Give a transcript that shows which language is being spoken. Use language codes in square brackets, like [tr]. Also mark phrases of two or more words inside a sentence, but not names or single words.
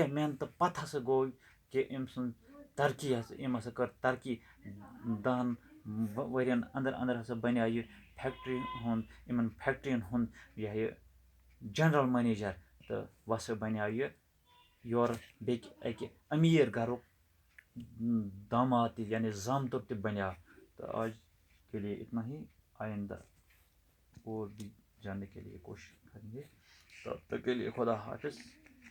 [ks] محنتہٕ پتہٕ ہسا گوٚو کہِ أمۍ سٕنٛز أمۍ ہسا کٔر ترقی 10 ؤرین انٛدر ہسا بنیٛاو یہِ یِمن فیکٹرین ہُنٛد یہِ جنرل منیجر تہٕ وۄنۍ ہسا بنیٛاو یہِ یورٕ بیٚکہِ اَکہِ أمیٖر گرُک داماد تہِ یعنی زامتُر تہِ بنیٛاو تہٕ [ur] آج کے لیے اتنا ہی آئندہ اور بھی جاننے کے لیے کوشش کریں گے تب تک کے لیے خدا حافظ